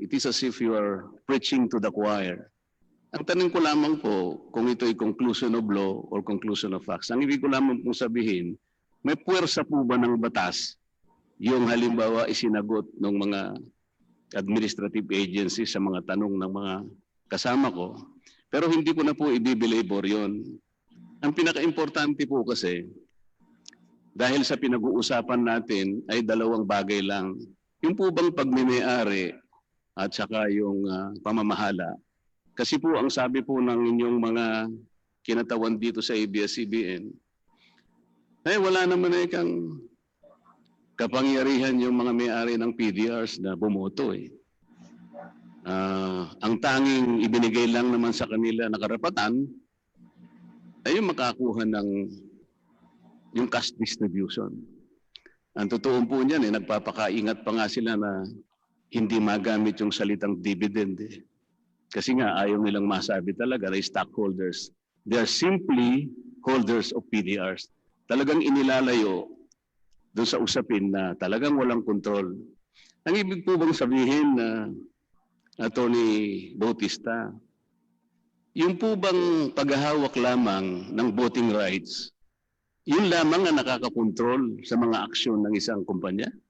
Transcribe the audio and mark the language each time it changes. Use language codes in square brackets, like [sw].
[en] It is as if you are preaching to the choir. [tl] Ang tanong ko lamang po kung ito ay [en] conclusion of law or conclusion of facts. [tl] Ang ibig ko lamang pong sabihin, may puwersa po ba ng batas yung halimbawa isinagot ng mga administrative agencies sa mga tanong ng mga kasama ko? Pero hindi ko na po i-belabor yun. Ang pinaka-importante po kasi, dahil sa pinag-uusapan natin ay dalawang bagay lang. Yung po bang pagmimay-ari at saka yung pamamahala. Kasi po ang sabi po ng inyong mga kinatawan dito sa ABS-CBN, ay wala naman ay kang kapangyarihan yung mga may-ari ng PDRs na bumoto eh. Ang tanging ibinigay lang naman sa kanila na karapatan ay yung makakuha ng yung cash distribution. Ang totoo po niyan, nagpapakaingat pa nga sila na hindi magamit yung salitang dividend. Kasi nga ayaw nilang masabi talaga na stockholders. [en] They are simply holders of PDRs. [tl] Talagang inilalayo doon sa usapin na talagang walang control. Ang ibig po bang sabihin na Attorney Bautista, yung po bang paghahawak lamang ng voting rights, yun lamang ang nakakakontrol sa mga aksyon ng isang kumpanya?